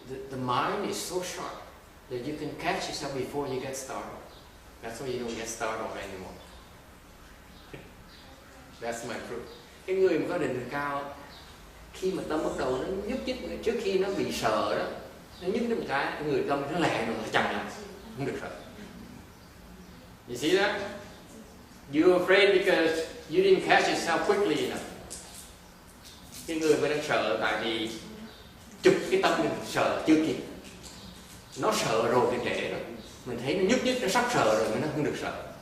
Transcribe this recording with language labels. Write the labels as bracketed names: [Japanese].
[English] The mind is so sharp that you can catch yourself before you get startled. That's why you don't get startled anymore. That's my proof. [Vietnamese] Cái người mà có định lực cao, khi mà tâm bắt đầu nó nhúc nhích, trước khi nó bị sợ đó, nó nhúc nhích một cái người tâm nó lẹ rồi nó chậm lại, không được sợ. [English] You see that? You're afraid because you didn't catch yourself quickly enough. [Vietnamese] Cái người mà đang sợ tại vì chụp cái tâm mình sợ chưa kịp. Nó sợ rồi thì trễ rồi. Mình thấy nó nhúc nhích, nó sắp sợ rồi mà nó không được sợ.